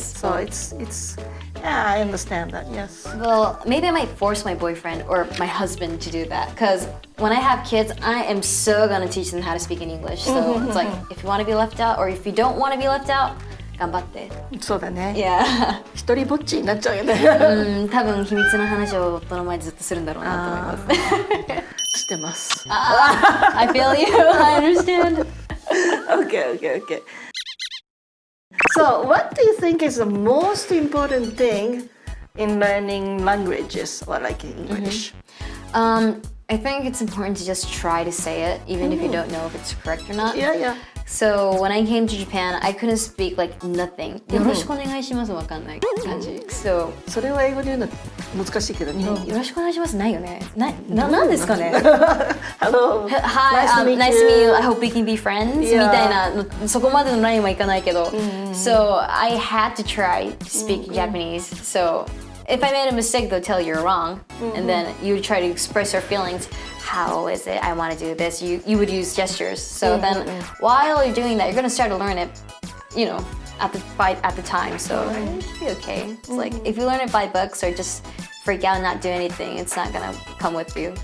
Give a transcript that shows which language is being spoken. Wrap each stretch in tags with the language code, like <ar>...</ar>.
<en>Yes. So it's yeah, I understand that. Yes. Well, maybe I might force my boyfriend or my husband to do that, because when I have kids, I am so gonna teach them how to speak in English. So it's like, if you want to be left out, or if you don't want to be left out,</en> <ja>頑張って。そうだね。</ja> <en>Yeah.</en> <ja>一人ぼっちになっちゃうよね。多分秘密の話を夫の前でずっとするんだろうなと思います。してます。</ja> <en>I feel you. I understand. Okay. So, what do you think is the most important thing in learning languages or like English? I think it's important to just try to say it, even if you don't know if it's correct or not. Yeah. So when I came to Japan, I couldn't speak like nothing.</en> <ja>よろしくお願いしますわかんない感じ。</ja> <en>So</en> <ja>それは英語で言うの難しいけど、日本語。よろしくお願いしますないよね。なんですかね。</ja> <en>Hello. Hi, nice to meet you. I hope we can be friends.</en> <ja>み</ja> <en>Yeah.</en> <ja>たいなそこまでのラインはいかないけど。</ja> <en>So I had to try to speak Japanese. So if I made a mistake, they'll tell you're wrong, and then you try to express your feelings. How is it? I want to do this. You would use gestures. So then, while you're doing that, you're gonna start to learn it. At the time. So it should be okay. It's like if you learn it by books or just freak out and not do anything, it's not gonna come with you.</en>